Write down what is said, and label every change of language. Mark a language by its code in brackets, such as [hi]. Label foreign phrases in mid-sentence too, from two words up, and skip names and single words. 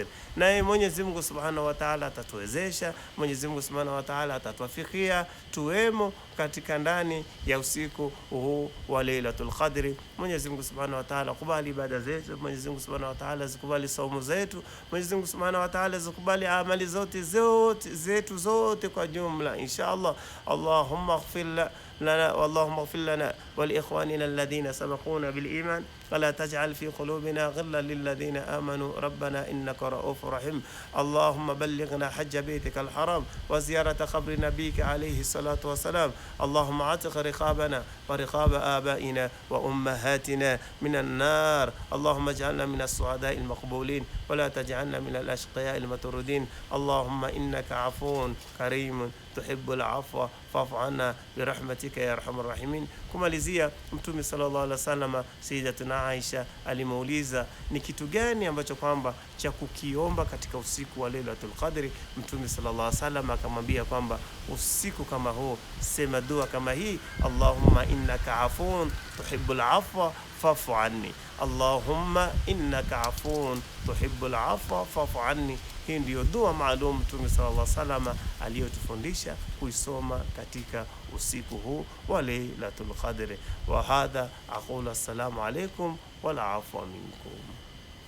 [sw] Naye Mwenyezi Mungu [ar] سبحانه وتعالى [sw] atatuwezesha, Mwenyezi Mungu [ar] سبحانه وتعالى [sw] atatuafikia tuwemo katika ndani ya usiku huu wa Lailatul Qadr. Mwenyezi Mungu [ar] سبحانه وتعالى [sw] kubali ibada zetu, Mwenyezi Mungu [ar] سبحانه وتعالى [sw] zikubali saumu zetu, Mwenyezi Mungu [ar] سبحانه وتعالى [sw] zikubali amali zote zetu zote kwa jumla inshallah. [ar] اللهم اغفر لنا واللهم اغفر لنا ولإخواننا الذين سبقونا بالإيمان ولا تجعل في قلوبنا غلا للذين آمنوا ربنا إنك رؤوف رحيم. اللهم بلغنا حج بيتك الحرام وزيارة قبر نبيك عليه الصلاة والسلام. اللهم عتق رقابنا ورقاب آبائنا وأمهاتنا من النار. اللهم اجعلنا من السعداء المقبولين ولا تجعلنا من الأشقياء المطرودين. اللهم إنك عفو كريم تحب العفو فاعف عنا برحمتك يا أرحم الراحمين. [sw] Kumalizia, Mtume [ar] صلى الله عليه وسلم, [sw] Sayyidatuna Aisha alimuuliza ni kitu gani ambacho kwamba cha kukiomba katika usiku wa Lailatul Qadr. Mtume [ar] صلى الله عليه وسلم [sw] akamwambia kwamba usiku kama huu sema dua kama hii: [ar] اللهم إنك عفو تحب العفو فاعف عني. اللهم إنك عفو تحب العفو فاعف عني. [sw] Hii ndiyo dua maalum Mtume [ar] صلى الله عليه وسلم [sw] aliyotufundisha kuisoma katika usiku huu wa Lailatul Qadr. [ar] وهذا أقول السلام عليكم والعفو منكم.